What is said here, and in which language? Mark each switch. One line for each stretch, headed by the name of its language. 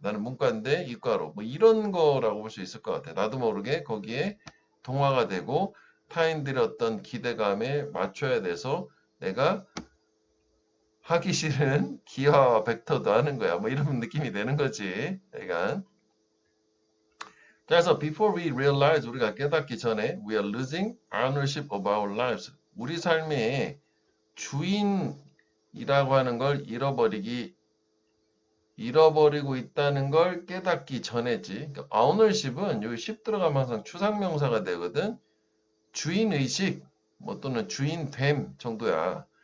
Korean: 나는 문과인데 이과로. 뭐 이런 거라고 볼 수 있을 것 같아. 나도 모르게 거기에 동화가 되고 타인들의 어떤 기대감에 맞춰야 돼서 내가 하기 싫은 기하 벡터도 하는 거야. 뭐 이런 느낌이 되는 거지. 그러니까 자, 그래서
English: before we realize
Korean: 우리가 깨닫기 전에
English: we are losing ownership of our lives.
Korean: 우리 삶의 주인이라고 하는 걸 잃어버리고 있다는 걸 깨닫기 전에지. 그러니까 ownership은 여기 ship 들어가면 항상 추상명사가 되거든. 주인의식 뭐 또는 주인됨 정도야.